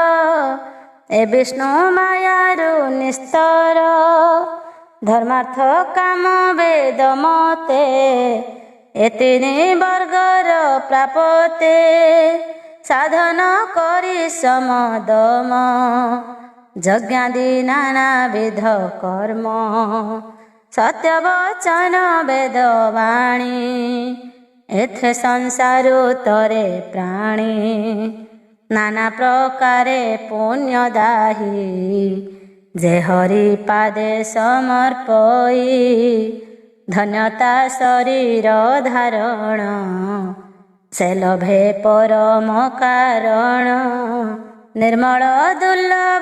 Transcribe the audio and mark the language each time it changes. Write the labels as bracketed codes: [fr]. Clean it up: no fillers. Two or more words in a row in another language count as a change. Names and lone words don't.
[or] ଏ ବିଷ୍ଣୁ ମାୟାରୁ ନିସ୍ତର ଧର୍ମାର୍ଥ କାମ ବେଦ ମତେ ଏ ତିନି ବର୍ଗର ପ୍ରାପତେ ସାଧନ କରି ସମଦମ ଯଜ୍ଞାଦି ନାନାବିଧ କର୍ମ ସତ୍ୟ ବଚନ ବେଦ ବାଣୀ ଏଥେ ସଂସାରୁ ତରେ ପ୍ରାଣୀ ନାନା ପ୍ରକାରେ ପୁଣ୍ୟଦାହି ଯେ ହରି ପାଦେ ସମର୍ପଇ ଧନ୍ୟତା ଶରୀର ଧାରଣ ସେ ଲଭେ ପରମ କାରଣ ନିର୍ମଳ ଦୁର୍ଲଭ